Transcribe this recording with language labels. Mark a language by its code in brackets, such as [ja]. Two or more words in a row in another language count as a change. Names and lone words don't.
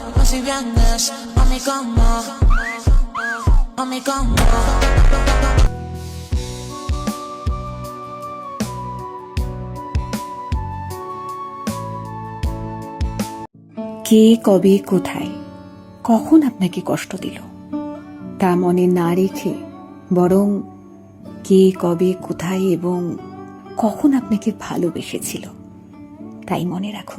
[es] y vienes a mi cama, a mi cama. [bn] কে কবে কোথায় কখন আপনাকে কষ্ট দিল তা মনে না রেখে বরং কে কবে কোথায় এবং কখন আপনাকে ভালোবেসেছিল তাই মনে রাখুন।